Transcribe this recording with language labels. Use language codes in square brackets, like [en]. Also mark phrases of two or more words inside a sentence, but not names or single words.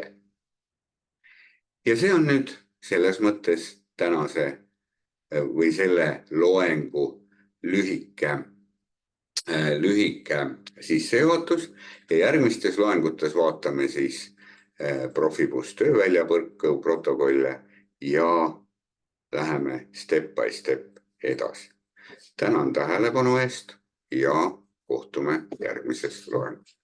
[et] Ja see on nüüd selles mõttes tänase või selle loengu lühike sissejuhatus ja järgmistes loengutes vaatame siis Profibus tööväljavõrku protokolle ja läheme [en] step by step [et] edasi. Tänan tähelepanu eest ja kohtume järgmises loengus.